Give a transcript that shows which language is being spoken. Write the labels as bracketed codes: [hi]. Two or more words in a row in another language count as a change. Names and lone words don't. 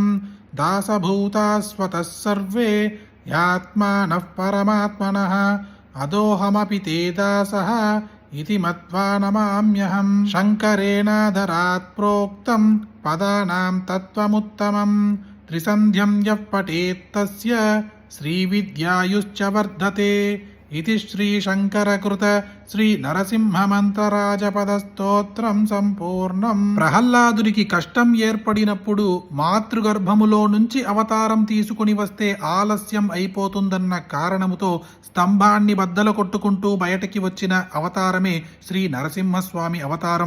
[sa] दासभूतास्वतः सर्वे ह्यात्मानः परमात्मनः अदोऽहमपि ते दासः इति मत्वा नमाम्यहं। शङ्करेणादरात् प्रोक्तं पदानां तत्त्वमुत्तमं त्रिसन्ध्यं यः पठेत्तस्य श्रीविद्यायुश्च वर्धते इति श्रीशङ्करकृत శ్రీనరసింహమంత్రరాజపదస్తోత్రం సంపూర్ణం. [te] ప్రహ్లాదునికి కష్టం ఏర్పడినప్పుడు మాతృగర్భములో నుంచి అవతారం తీసుకుని వస్తే ఆలస్యం అయిపోతుందన్న కారణముతో స్తంభాన్ని బద్దలు కొట్టుకుంటూ బయటకి వచ్చిన అవతారమే శ్రీ నరసింహస్వామి అవతారం.